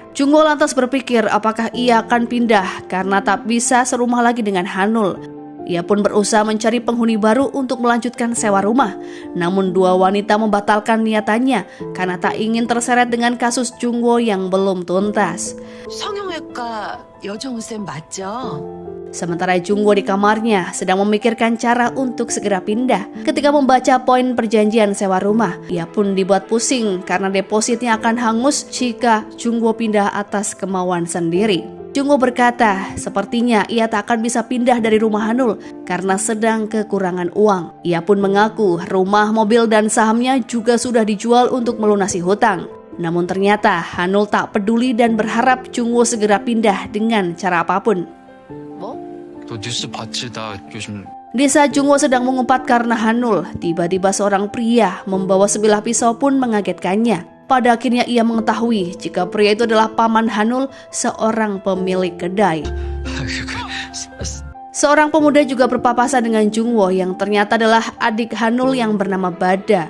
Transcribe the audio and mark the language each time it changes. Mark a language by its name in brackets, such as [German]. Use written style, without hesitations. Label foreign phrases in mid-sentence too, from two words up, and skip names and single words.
[Indonesian] Jungwoo lantas berpikir apakah ia akan pindah karena tak bisa serumah lagi dengan Hanul. Ia pun berusaha mencari penghuni baru untuk melanjutkan sewa rumah. Namun dua wanita membatalkan niatannya karena tak ingin terseret dengan kasus Jungwoo yang belum tuntas. [Korean] 성형외과 여정우쌤 맞죠? [Indonesian] Sementara Jungwoo di kamarnya sedang memikirkan cara untuk segera pindah. Ketika membaca poin perjanjian sewa rumah, ia pun dibuat pusing karena depositnya akan hangus jika Jungwoo pindah atas kemauan sendiri. Jungwoo berkata, sepertinya ia tak akan bisa pindah dari rumah Hanul karena sedang kekurangan uang. Ia pun mengaku rumah, mobil, dan sahamnya juga sudah dijual untuk melunasi hutang. Namun ternyata Hanul tak peduli dan berharap Jungwoo segera pindah dengan cara apapun. [Korean] 너 뉴스 봤지? 나 요즘 [Indonesian] Di saat Jungwoo sedang mengumpat karena Hanul, tiba-tiba seorang pria membawa sebilah pisau pun mengagetkannya. Pada akhirnya ia mengetahui jika pria itu adalah paman Hanul, seorang pemilik kedai. Seorang pemuda juga berpapasan dengan Jungwoo yang ternyata adalah adik Hanul yang bernama Bada.